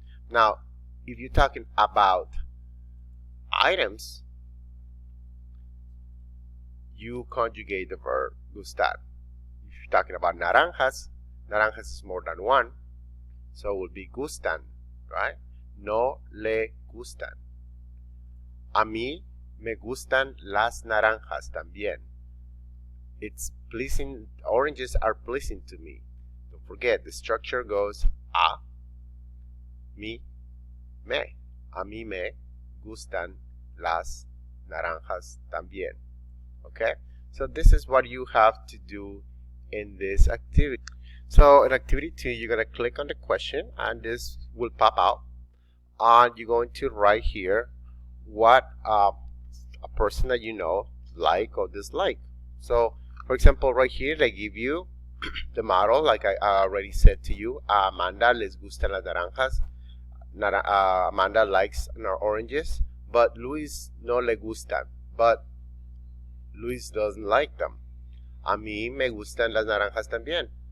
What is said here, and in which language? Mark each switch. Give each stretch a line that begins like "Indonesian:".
English: Now, if you're talking about items, you conjugate the verb gustar. If you're talking about naranjas, naranjas is more than one, so it will be gustan, right?
Spanish: No le gustan. A mí me gustan las naranjas también.
English: It's pleasing, oranges are pleasing to me. Don't forget, the structure goes a, mí, me.
Spanish: A mí me gustan las naranjas también.
English: Okay? So this is what you have to do in this activity. So in activity 2, you're going to click on the question and this will pop out. And you're going to write here what a person that you know like or dislike. So for example, right here they give you the model, like I already said to you.
Spanish: Amanda les gustan las naranjas.
English: Amanda likes oranges, but Luis
Spanish: no le gustan.
English: But Luis doesn't like them.
Spanish: A mí me gustan las naranjas también.